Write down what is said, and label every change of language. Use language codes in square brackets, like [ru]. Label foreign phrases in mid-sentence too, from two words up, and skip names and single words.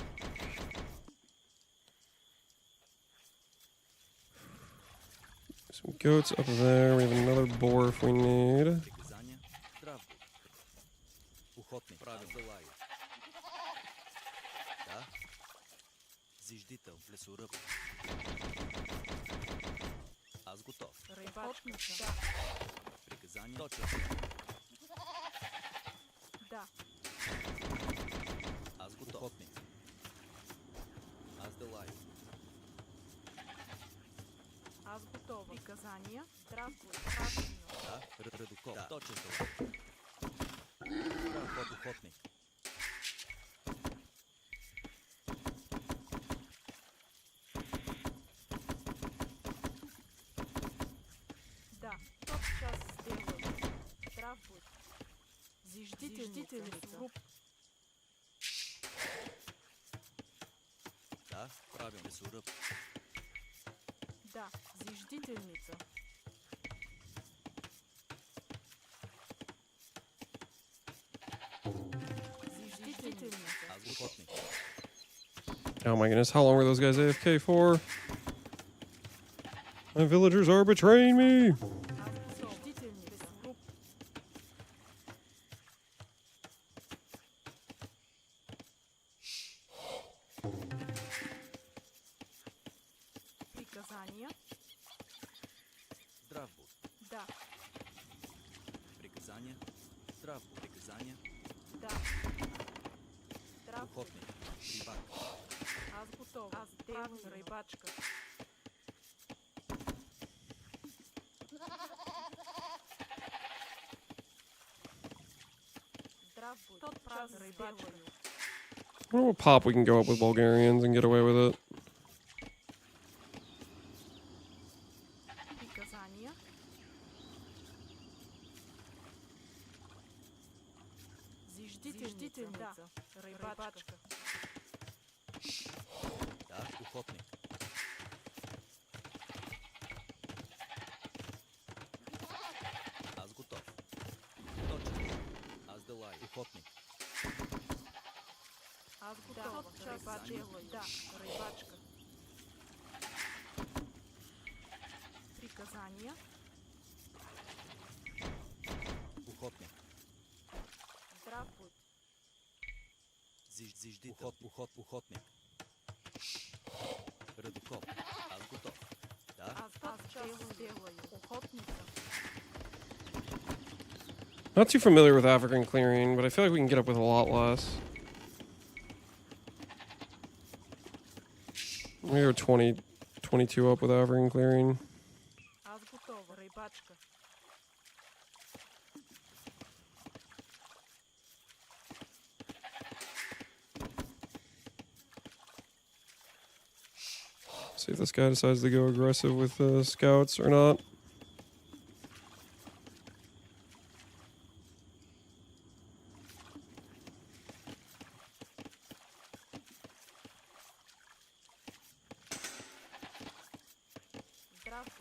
[en] Some goats up there. We have another boar if we need. [cu] Приказания. Здрав. Охотник. Правильно. Желаю. Да. Зиждител. Лесоръб. Аз готов. Рибачница. Да. Приказания. Точно. Да. Аз готов. Охотник. Аз делаю. Аз готова. Приказания? Здравствуй, правильно. Да, редуков. Да, точно това. Прав охотник. Да, тотчас сделаю. Здравствуй. Зиждительница. Да, правилно. Суръп. Да, зиждительница. Зиждительница. Аз охотник. [en] Oh my goodness, how long were those guys AFK for? My villagers are betraying me! [cu] Зиждительница. Приказания? Здрав будь. Да, Приказания. Здрав будь. Приказания. да. Здравствуй. Охотник. Рибак. Аз готова. Аз делаю. Рибачка. Здравствуй. Тот прав рибачка. [en] Oh, pop, we can go up with Bulgarians and get away with it. [cu] Приказания? Зиждительница. Да. Рибачка. Да, охотник. Аз готов. Точно. Аз делай. Охотник. Аз готова. Рибачка. Да, рибачка. Приказания? Охотник. Здравствуй. Зиждител. Охотник. Редуков. Аз готов. Да. Аз делаю. Охотница. [en] Not too familiar with African clearing, but I feel like we can get up with a lot less. We are 22 up with African clearing. [cu] Аз готова. Рибачка. [en] See if this guy decides to go aggressive with the scouts or not. [cu] Здравствуй.